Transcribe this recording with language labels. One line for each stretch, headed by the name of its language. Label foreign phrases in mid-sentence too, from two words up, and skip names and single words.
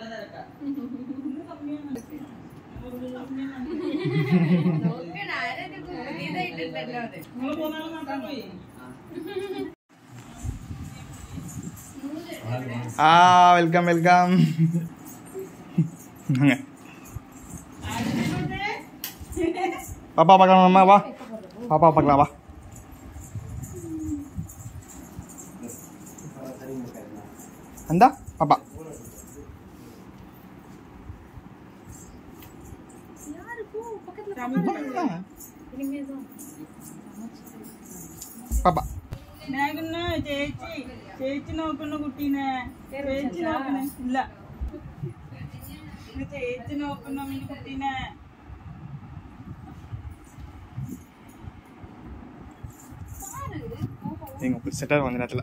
Tamil: வெல்கம் பாப்பா பார்க்கலாம் வா பாப்பா பார்க்கலாம் வா அந்த பாப்பா പാപ്പാ
Malayalam: ചേച്ചി നോക്കുന്ന കുട്ടീനെ ചേച്ചി നോക്കണ ഇല്ല ചേച്ചി നോക്കുന്ന കുട്ടീനെ
Tamil: எங்க செட்டாக வந்த நேரத்தில்